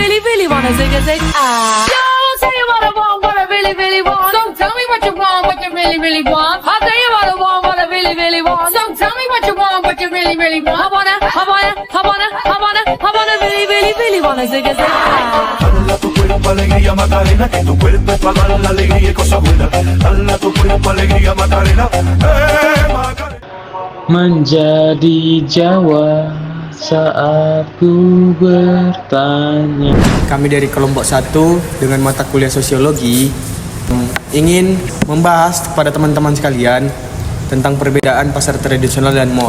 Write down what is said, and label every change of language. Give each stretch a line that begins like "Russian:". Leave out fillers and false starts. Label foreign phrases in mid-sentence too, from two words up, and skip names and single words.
English: really wanna zig a zig. Yo, tell you what I really, really want. So tell me what you really, really want. I'll tell you what I really, really want. So tell me what you really, really want. I wanna really, really, really wanna zig a zig.
Spanish: Dale a tu cuerpo alegría Macarena, que tu cuerpo es para dar la alegría y cosas buenas. Dale a tu cuerpo alegría Macarena, Macarena.
Indonesian: Menjadi Jawa saat ku bertanya. Kami dari kelompok 1 dengan mata kuliah sosiologi ingin membahas kepada teman-teman sekalian tentang perbedaan pasar tradisional dan mall.